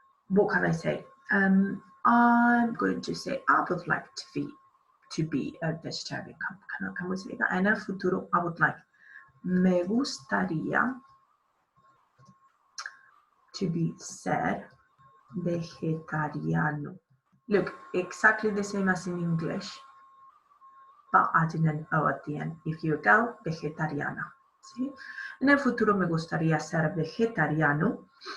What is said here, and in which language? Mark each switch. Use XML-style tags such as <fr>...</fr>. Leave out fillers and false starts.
<en>What can I say? I'm going to say I would like to be a vegetarian. Can we say that?</en> <es>En el futuro,</es> <en>I would like.</en> <es>Me gustaría</es> <en>to be</en> <es>ser vegetariano.</es> <en>Look, exactly the same as in English, but adding an O at the end. If you're a girl, vegetariana.</en> <es>¿Sí? En el futuro me gustaría ser vegetariano.</es>